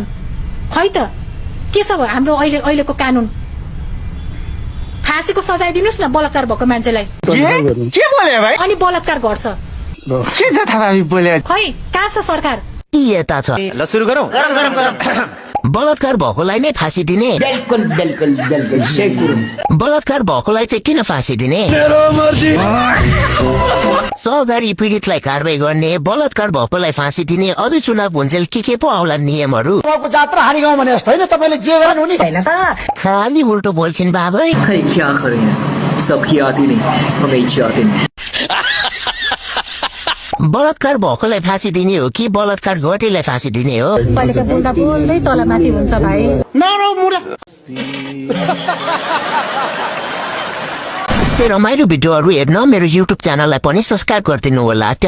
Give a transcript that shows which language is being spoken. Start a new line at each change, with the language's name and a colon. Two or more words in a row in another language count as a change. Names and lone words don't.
Nepali: खै त के छ हाम्रो अहिलेको कानुन? फाँसीको सजाय दिनुस् न बलात्कार भएको मान्छेलाई। के बोले भाइ? अनि बलात्कार गर्छ। के छ थाहा बोले? खै कहाँ छ सरकार? के यता छ? ल सुरु गरौँ। बलात्कार भएकोलाई नै फाँसी दिने? बिल्कुल बिल्कुल बिल्कुल सही कुरो। बलात्कार भएकोलाई चाहिँ किन फाँसी दिने? सौदारी पीडितलाई कारवाही गर्ने, बलात्कार भएकोलाई फाँसी दिने, अरू चुनाव हुन्जेल के पो आउला नियमहरू? जात्रा हानी गाउँ भने जस्तो होइन, तपाईँले जे गर्नु नि हैन त खाली उल्टो बोल्छिन् बाबै।
Hindi: क्या करें सबकी आती नहीं हमें इच्छा आती नहीं।
Nepali: बलात्कार भएकोलाई फाँसी दिने हो कि बलात्कार गर्नेलाई फाँसी दिने हो? पहिलेका बुढा बोल्दै तलमाथि हुन्छ भाइ। यस्तै रमाइलो भिडियोहरू हेर्न मेरो युट्युब च्यानललाई पनि सब्स्क्राइब गरिदिनु होला।